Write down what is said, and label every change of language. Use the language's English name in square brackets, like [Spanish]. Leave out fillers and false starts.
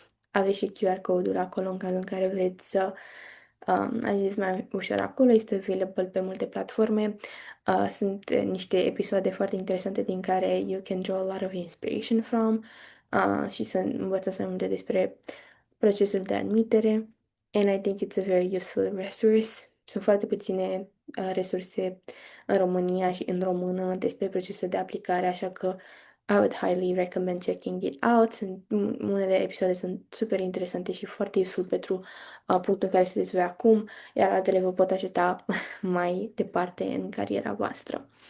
[Romanian] Aveți și QR code-ul acolo în cazul în care vreți să ajungeți mai ușor acolo. Este available pe multe platforme. Sunt niște episoade foarte interesante din care [English] you can draw a lot of inspiration from [Romanian] și să învățați mai multe despre procesul de admitere. [English] And I think it's a very useful resource. [Romanian] Sunt foarte puține resurse în România și în română despre procesul de aplicare, așa că [English] I would highly recommend checking it out. [Romanian] Unele episoade sunt super interesante și foarte useful pentru punctul în care sunteți voi acum, iar altele vă pot ajuta mai departe în cariera voastră.